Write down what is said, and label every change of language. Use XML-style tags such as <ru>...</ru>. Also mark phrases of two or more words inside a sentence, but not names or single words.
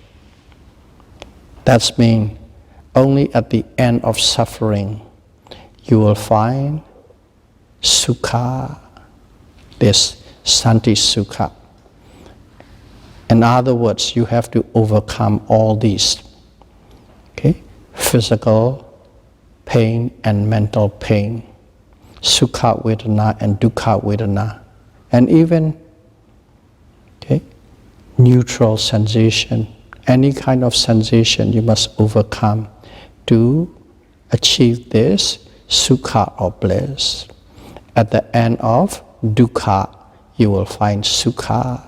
<en>That means only at the end of suffering, you will find sukha, this</en> <pi>santi sukha.</pi> <en>In other words, you have to overcome all these, physical pain and mental pain,</en> <pi>sukha vedana and dukkha vedana,</pi> <en>and even neutral sensation, any kind of sensation you must overcome to achieve this sukha or bliss. At the end of dukkha, you will find sukha.</en>